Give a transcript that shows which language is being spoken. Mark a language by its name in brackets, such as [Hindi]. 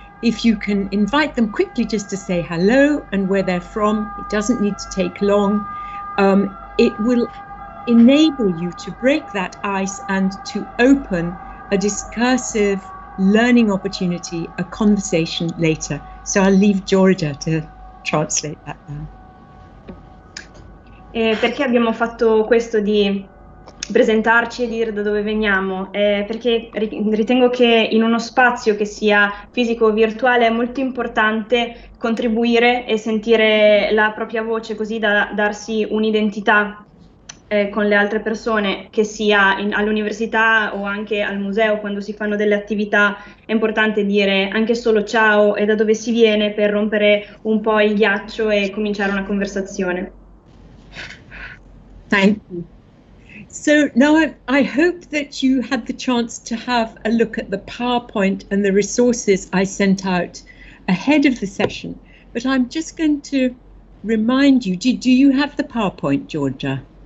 [English] If you can invite them quickly just to say hello and where they're from, it doesn't need to take long. It will enable you to break that ice and to open a discursive learning opportunity, a conversation later. So I'll leave Georgia to translate that now. [Italian] Perché abbiamo fatto questo di presentarci e dire da dove veniamo? Perché ritengo che in uno spazio che sia fisico o virtuale è molto importante contribuire e sentire la propria voce, così da darsi un'identità con le altre persone, che sia all'università o anche al museo. Quando si fanno delle attività è importante dire anche solo ciao e da dove si viene, per rompere un po' il ghiaccio e cominciare una conversazione. [English] Thank you. So now I hope that you had the chance to have a look at the PowerPoint and the resources I sent out ahead of the session, but I'm just going to remind you, do you have the PowerPoint, Georgia?